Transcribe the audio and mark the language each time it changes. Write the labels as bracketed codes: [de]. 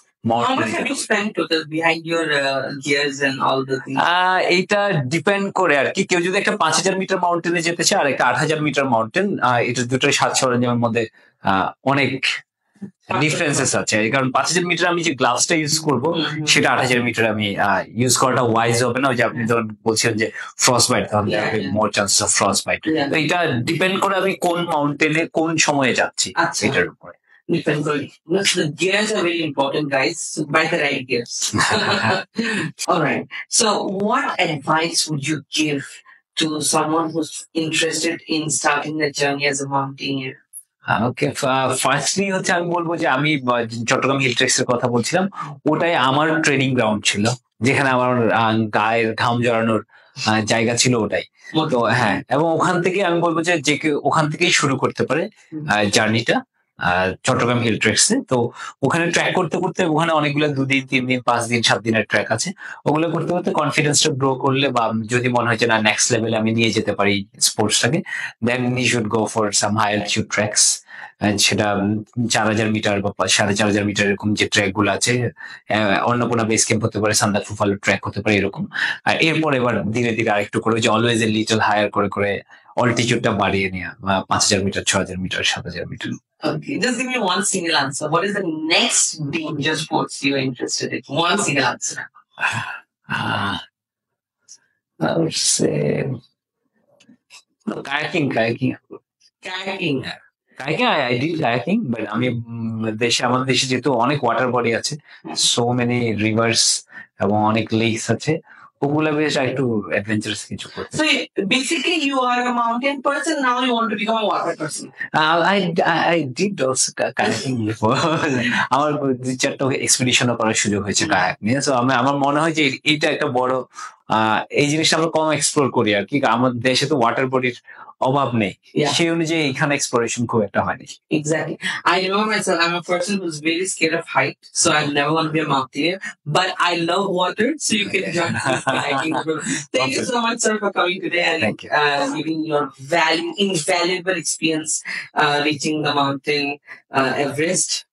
[en] How much have you spent total behind your gears and all the things? [bn] এইটা depend করে আর কি, কেউ যদি একটা 5,000 মিটার মাউন্টেনে যেতে চায় আর একটা 8,000 মিটার মাউন্টেন, এটা দুটোই সাজ সরঞ্জামের মধ্যে অনেক ডিফারেন্সেস আছে। কারণ 5,000 মিটার আমি যে গ্লাভসটা ইউজ করব সেটা 8,000 মিটার আমি ইউজ করাটা ওয়াইজ হবে না। ওই যে আপনি ধরুন বলছেন যে ফ্রস্ট বাইট, তাহলে [en] More chances of frost bite. [bn] তো এটা ডিপেন্ড করে আমি কোন মাউন্টেনে কোন সময়ে যাচ্ছি এটার উপরে। [en] Depends on the gears are very important, guys. So buy the right gears. All right. So, what advice would you give to someone who's interested in starting the journey as a mountaineer? [bn] Okay, firstly হচ্ছে আমি বলবো যে আমি Chittagong hill ট্রেক্স এর কথা বলছিলাম, ওটাই আমার ট্রেনিং গ্রাউন্ড ছিল, যেখানে আমার গায়ের ঘাম জড়ানোর জায়গা ছিল ওটাই। তো হ্যাঁ, এবং ওখান থেকে আমি বলবো যে যে কেউ ওখান থেকেই শুরু করতে পারে জার্নিটা চট্টগ্রাম হিল ট্রেক্সে। তো ওখানে ট্র্যাক করতে করতে ওখানে অনেকগুলো 2 দিন 3 দিন 5 দিন 7 দিনের ট্র্যাক আছে, ওগুলো করতে করতে কনফিডেন্সটা গ্রো করলে বা যদি মনে হয় যে না নেক্সট লেভেলে আমি নিয়ে যেতে পারি স্পোর্টসটাকে, [en] Then you should go for some high altitude tracks. [bn] সেটা 4,000 মিটার বা 4,500 মিটার এরকম যে ট্র্যাক গুলো আছে, অন্নপূর্ণা বেস ক্যাম্প হতে পারে, সান্দাক ফুফালো ট্র্যাক হতে পারে এরকম। আর এরপর এবার ধীরে ধীরে আরেকটু করে যে [en] always a little higher [bn] করে করে অল্টিটিউডটা বাড়িয়ে নেওয়া, 5,000 metre 6,000 metre 7,000 metre. [en] Okay, just give me one single answer. What is the next danger sports you are interested in? One single answer. I would say kayaking. Kayaking. Kayaking, I did kayaking, but [bn] আমি আমাদের দেশে যেহেতু অনেক water body আছে, [en] so many rivers [bn] এবং অনেক lakes আছে, ওগুলা বেশ একটু অ্যাডভেঞ্চারাস কিছু করতে। [en] So basically you are a mountain person, now you want to become a water person. I did also kayaking before. [bn] আমার 2-4টা এক্সপিডিশনও করার সুযোগ হয়েছে কায়াক নিয়ে। সো আমার মনে হয় যে এইটা একটা বড় এই জিনিসটা আমরা কম এক্সপ্লোর করি আর কি, আমাদের দেশে তো ওয়াটার বডির অভাব নেই, সেই অনুযায়ী এখানে এক্সপ্লোরেশন খুব একটা হয়নি। [en] Exactly. I know myself, I'm a person who's very scared of height, so I never want to be a mountaineer, but I love water, so you can join this kayaking group. Thank you so much, sir, for coming today and giving your invaluable experience reaching the mountain Everest.